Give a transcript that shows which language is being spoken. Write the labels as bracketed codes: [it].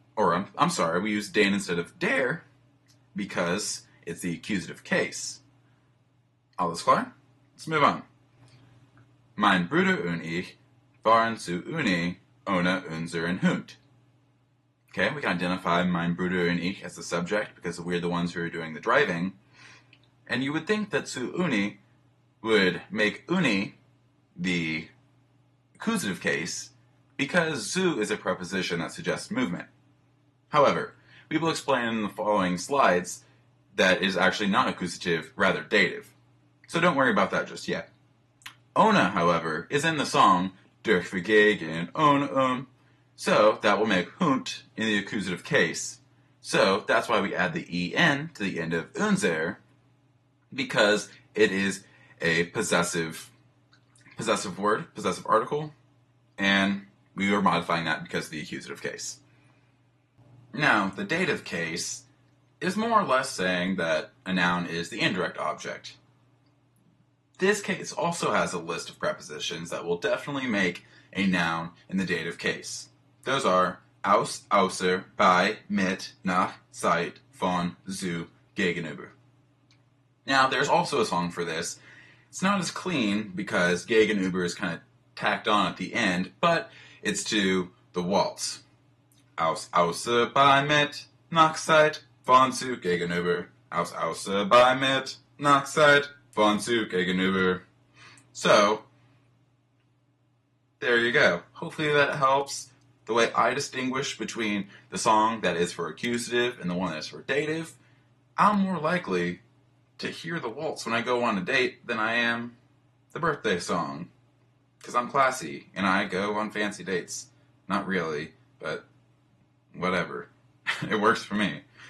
[en] Or, I'm sorry, we use den instead of der because it's the accusative case. [de] Alles klar? [en] Let's move on. [de] Mein Bruder und ich fahren zur Uni ohne unseren Hund. [en] Okay, we can identify [de] mein Bruder und ich [en] as the subject because we're the ones who are doing the driving. And you would think that [de] zu Uni [en] would make Uni the accusative case because zu is a preposition that suggests movement. However, we will explain in the following slides that it is actually not accusative, rather dative. So don't worry about that just yet. Ohne, however, is in the song [de] durch, für, gegen, ohne, [en] So that will make Hund in the accusative case. So that's why we add the en to the end of unser, because it is a possessive possessive word, possessive article, and we were modifying that because of the accusative case. Now, the dative case is more or less saying that a noun is the indirect object. This case also has a list of prepositions that will definitely make a noun in the dative case. Those are [de] aus, außer, bei, mit, nach, seit, von, zu, gegenüber. [en] Now, there's also a song for this. It's not as clean because gegenüber is kind of tacked on at the end, but it's to the waltz. [de] Aus, außer, bei, mit, nach, seit, von, zu, gegenüber. Aus, außer, bei, mit, nach, seit, von, zu, gegenüber. [en] So, there you go. Hopefully that helps. The way I distinguish between the song that is for accusative and the one that is for dative, I'm more likely to hear the waltz when I go on a date than I am the birthday song. Because I'm classy, and I go on fancy dates. Not really, but whatever. It works for me.